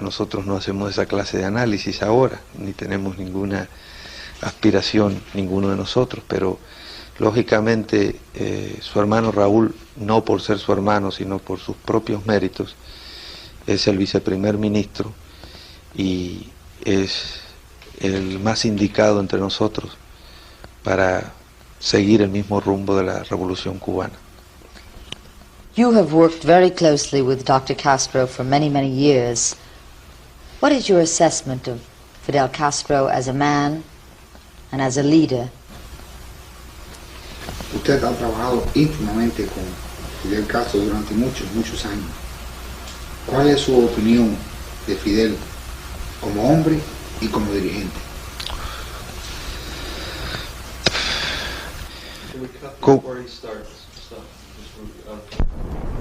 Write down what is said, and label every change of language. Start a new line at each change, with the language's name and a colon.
Spanish: Nosotros no hacemos esa clase de análisis ahora, ni tenemos ninguna aspiración, ninguno de nosotros, pero lógicamente su hermano Raúl, no por ser su hermano, sino por sus propios méritos, es el viceprimer ministro y es el más indicado entre nosotros para seguir el mismo rumbo de la revolución cubana.
English: You have worked very closely with Dr. Castro for many, many years. What is your assessment of Fidel Castro as a man and as a leader?
Spanish: Usted ha trabajado íntimamente con Fidel Castro durante muchos, muchos años. ¿Cuál es su opinión de Fidel como hombre y como dirigente?
English: Can we cut before he starts? Stop. Just,